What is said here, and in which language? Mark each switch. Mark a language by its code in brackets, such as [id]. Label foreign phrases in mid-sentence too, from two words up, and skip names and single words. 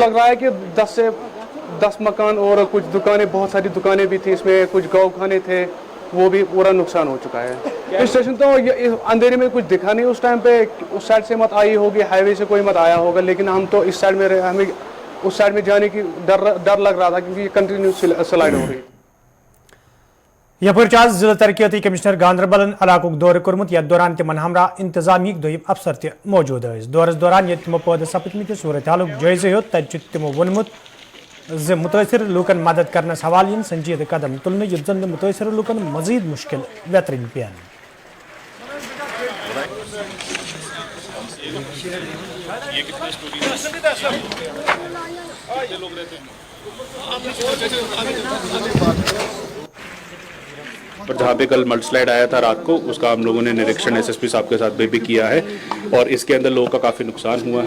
[hi] लग रहा है कि 10 से 10 मकान और कुछ दुकानें, बहुत सारी दुकानें भी थी इसमें, कुछ गौ खाने थे, वो भी पूरा नुकसान हो चुका है। स्टेशन तो अंधेरे में कुछ दिखा नहीं उस टाइम पे। उस साइड से मत आई होगी, हाईवे से कोई मत आया होगा, लेकिन हम तो इस साइड में रहे, हमें उस साइड में जाने की डर लग रहा था क्योंकि [en] continue slide [hi] हो रही। [ks] यपर आज जिला तरक्याती कमिश्नर गांधरबलन इलाकुक दौर कर्मुत यथ दौरान तिमन हमरा इंतजामी दोयम अफसर त मौजूद दौरस दौरान यथ तिमो पद सपदमत सूरत हालुक जायजे हेत तत तिमो वोनमुत ज मुतासिर लूकन मदद करनस हवाल इन संजीद कदम तुलन युथ जन मुतासिर लूकन मजीद मुश्किल वेतरिन पेन। [hi] पर जहाँ पे कल मल्टीस्लाइड आया था रात को, उसका हम लोगों ने निरीक्षण एसएसपी साहब के साथ भी किया है, और इसके अंदर लोगों का काफ़ी नुकसान हुआ है।